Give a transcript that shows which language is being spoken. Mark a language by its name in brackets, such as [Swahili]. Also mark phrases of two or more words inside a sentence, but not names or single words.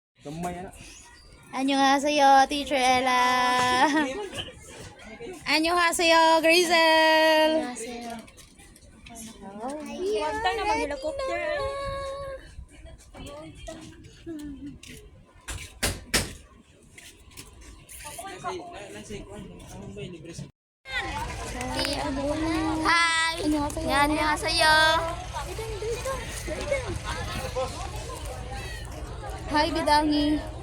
[Korean] 안녕하세요, Teacher Ella. 안녕하세요, Grizel. 안녕하세요. [Filipino] Huwag na mag-helicopter. [Korean] Hi. 안녕하세요. 안녕하세요. [English] Hi, Bidangi.